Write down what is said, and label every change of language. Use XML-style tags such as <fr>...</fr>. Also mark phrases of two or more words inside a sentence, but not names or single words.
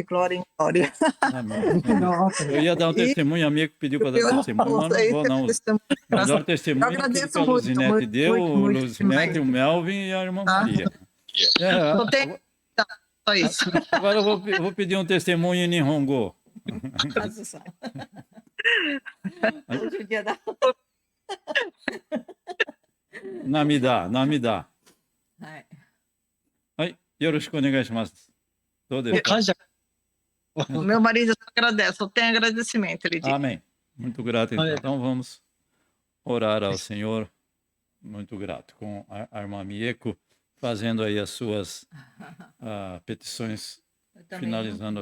<pt>de glória em glória. Amém. Eu ia dar um testemunho, a amigo pediu para dar testemunho, mas não vou não. Melhor testemunho que a Luzinete deu, o Luzinete, o Melvin e a irmã Maria. Só isso. Agora eu vou pedir um testemunho em Nihongo. Namida.</pt> <ja>よろしくお願いします. どうですか? 感謝。</ja> <pt>Meu marido só agradece, só tem agradecimento, ele diz. Amém. Muito grato, então. Amém. Então vamos orar ao Senhor. Muito grato. Com a irmã Mieko fazendo aí as suas petições, Eu também, finalizando as</pt>